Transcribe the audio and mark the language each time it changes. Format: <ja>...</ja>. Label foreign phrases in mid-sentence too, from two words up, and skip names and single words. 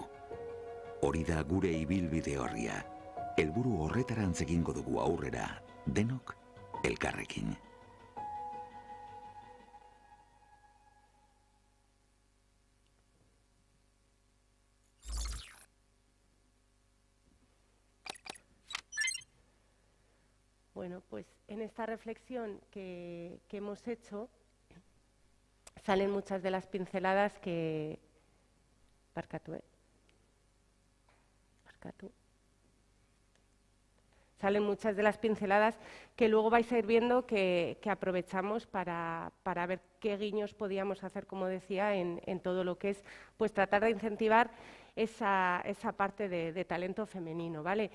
<eu>Hori da gure ibilbide horria. Helburu horretarantz egingo dugu aurrera, denok elkarrekin.</eu> <es>Bueno, pues en esta reflexión que hemos hecho salen muchas de las pinceladas que... Salen muchas de las pinceladas que luego vais a ir viendo que aprovechamos para ver qué guiños podíamos hacer, como decía, en todo lo que es pues tratar de incentivar esa parte de talento femenino, ¿vale?</es>